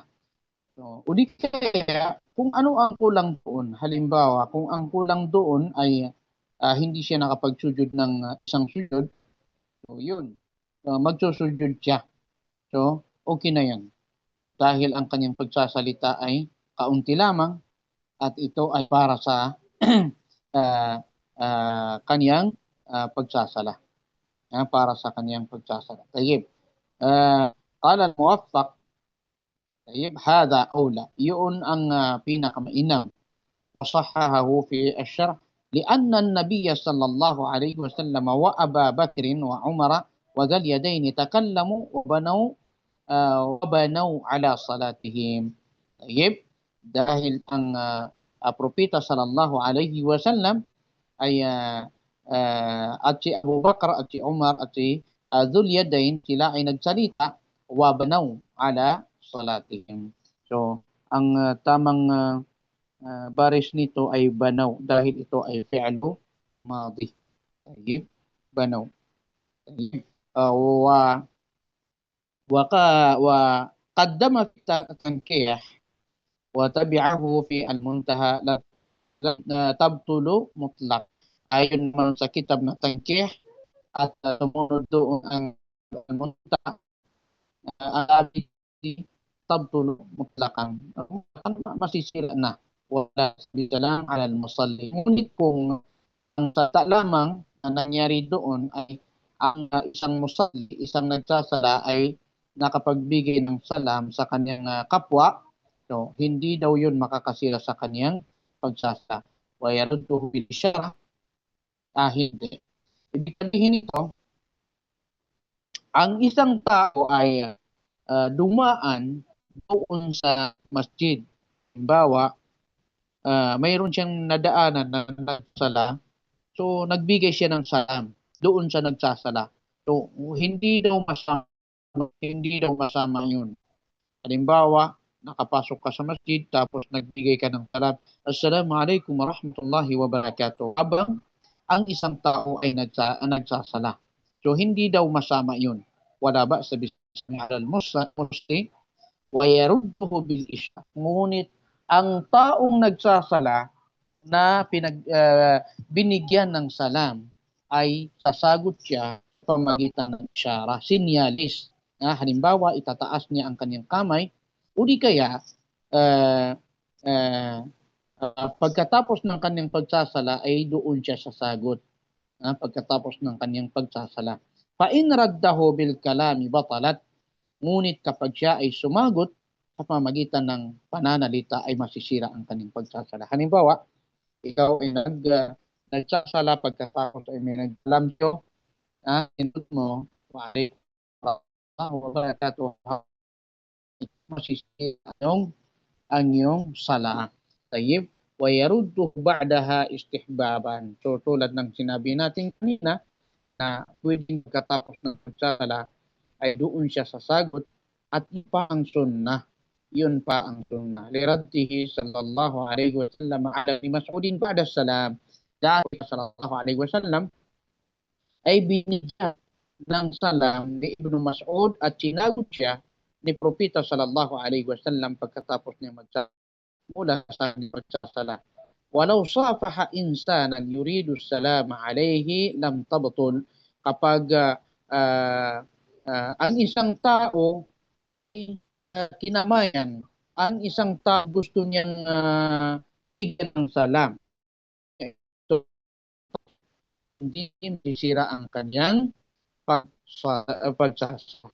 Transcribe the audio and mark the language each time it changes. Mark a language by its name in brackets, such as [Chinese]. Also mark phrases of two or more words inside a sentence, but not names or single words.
[Filipino] So, ulit kaya, kung ano ang kulang doon, halimbawa, kung ang kulang doon ay hindi siya nakapagsujud ng isang sujud, so yun, magsusujud siya. So, okay na yan. Dahil ang kanyang pagsasalita ay kaunti lamang at ito ay para sa kanyang pagsasala. Para sa kanyang pagsasala. [Arabic] Tayyib. قال الموفق، طيب، هذا أولى. [Filipino] Yun ang pinakamainam. [Arabic] وصححه في الشرح. لأن النبي صلى الله عليه وسلم وأبا بكر وعمر وذا اليدين تكلموا وبنوا على صلاتهم. طيب, [Filipino] dahil ang propeta [Arabic] صلى الله عليه وسلم [Filipino] ay at si Abu Bakar at si Umar at si Dhul Yadayn, sila ay nagsalita, [Arabic] وبنوا على صلاتهم. [Filipino] So, ang tamang baris nito ay banaw dahil ito ay [Arabic] فعل ماض. طيب، بنوا. طيب. وقدم في التنقيح وتبعه في المنتهى لا تبطل مطلقا. [Filipino] Ayon naman sa kitab na tankiyah at sumunod doon ang muntaha, [Arabic] تبطل مطلقا. [Filipino] Masisira na. [Arabic] ولا سلام على المصلي. [Filipino] Ngunit kung ang tata lamang na nangyari doon ay ang isang musalli, isang nagsasala ay nakapagbigay ng salam sa kanyang kapwa, so hindi daw yun makakasira sa kanyang pagsasala. [Arabic] ويرده بالإشارة, [Filipino] hindi. Ibig sabihin nito, ang isang tao ay dumaan doon sa masjid. Halimbawa, mayroon siyang nadaanan na nagsala, so nagbigay siya ng salam doon sa nagsasala. So hindi daw masama yun. Halimbawa, nakapasok ka sa masjid tapos nagbigay ka ng salam, [Arabic] السلام عليكم ورحمة الله وبركاته. [Filipino] Habang ang isang tao ay nagsasala. So hindi daw masama yun. Wala ba sa muslim [Arabic] ويرده بالإشارة. [Filipino] Ngunit ang taong nagsasala na binigyan ng salam ay sasagot siya sa pamagitan ng isyara, sinyalis. Halimbawa, itataas niya ang kanyang kamay o di kaya pagkatapos ng kanyang pagsasala ay doon siya sasagot. Pagkatapos ng kanyang pagsasala. [Arabic] فإن رده بالكلام بطلت. [Filipino] Ngunit kapag siya ay sumagot sa pamagitan ng pananalita ay masisira ang kanyang pagsasala. Halimbawa, ikaw ay nagsasala pagkatapos ay may nagsalam siyo, indot mo, masisira ang iyong sala. [Arabic] طيب، ويرد بعدها استحبابا. [Filipino] So tulad ng sinabi natin kanina na pwedeng pagkatapos ng pagsasala ay doon siya sasagot at yun pa ang sunnah. Yun pa ang sunnah. [Arabic] لرده صلى الله عليه وسلم على ابن مسعود بعد السلام. [Filipino] Dahil [Arabic] صلى الله عليه وسلم [Filipino] ay binigyan ng salam ni Ibn Mas'ud at sinagot siya ni Propeta [Arabic] صلى الله عليه وسلم [Filipino] pagkatapos niya mula sa pagsasala. [Arabic] ولو صافح إنسانا يريد السلام عليه لم تبطل. [Filipino] Kapag ang isang tao kinamayan, ang isang tao gusto niyang bigyan ng salam, so, hindi masisira ang kanyang pagsasala.